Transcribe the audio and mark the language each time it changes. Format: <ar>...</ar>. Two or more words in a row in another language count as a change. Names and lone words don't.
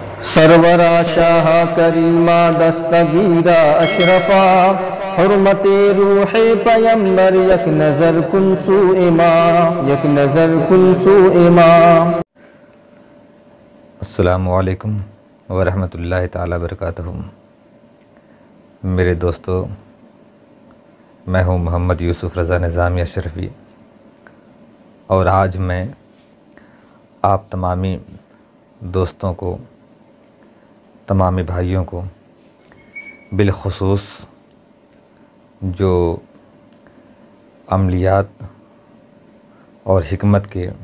<fa>سرورا شاه کریما دستگیرا اشرفا حرمت روح پیغمبر یک نظر کن سوی ما یک نظر کن سوی ما.</fa> <ar>السلام عليكم ورحمة الله تعالى بركاته.</ar> <ur>میرے دوستوں، میں ہوں محمد یوسف رضا نظامی اشرفی اور آج میں آپ تمامی دوستوں کو، تمامی بھائیوں کو بالخصوص جو عملیات اور حکمت کے</ur>